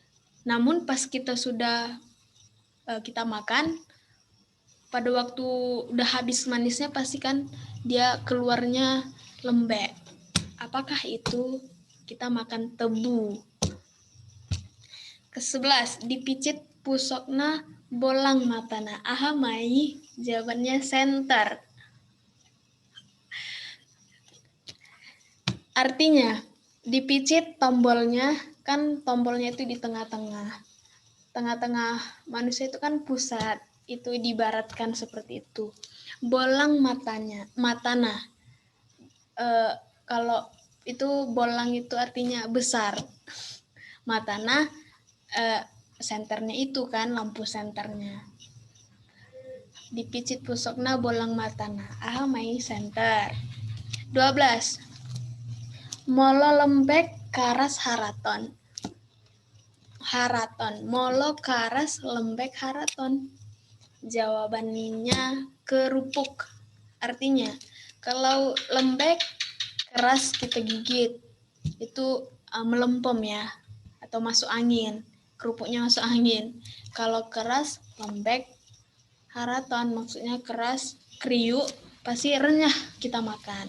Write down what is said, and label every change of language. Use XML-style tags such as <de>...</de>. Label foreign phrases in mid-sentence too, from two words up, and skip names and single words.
<id>Namun pas kita sudah kita makan, pada waktu udah habis manisnya pasti kan dia keluarnya lembek. Apakah itu? Kita makan tebu. Ke-11,</id> <bbc>dipicit pusokna bolang matana. Aha mai,</bbc> <id>jawabannya center. Artinya, dipicit tombolnya, kan tombolnya itu di tengah-tengah. Tengah-tengah manusia itu kan pusat, itu diibaratkan seperti itu.</id> <bbc>Bolang matana.</bbc> <id>Kalau itu bolang itu artinya besar. Matana, senternya itu kan, lampu senternya.</id> <bbc>Dipicit pusokna bolang matana. Aha mai center. 12. Molo lembek karas haraton. Molo karas lembek haraton.</bbc> <id>Jawabannya kerupuk. Artinya, kalau lembek keras kita gigit, itu melempem ya, atau masuk angin. Kerupuknya masuk angin. Kalau keras lembek haraton, maksudnya keras, kriuk, pasti renyah kita makan.</id>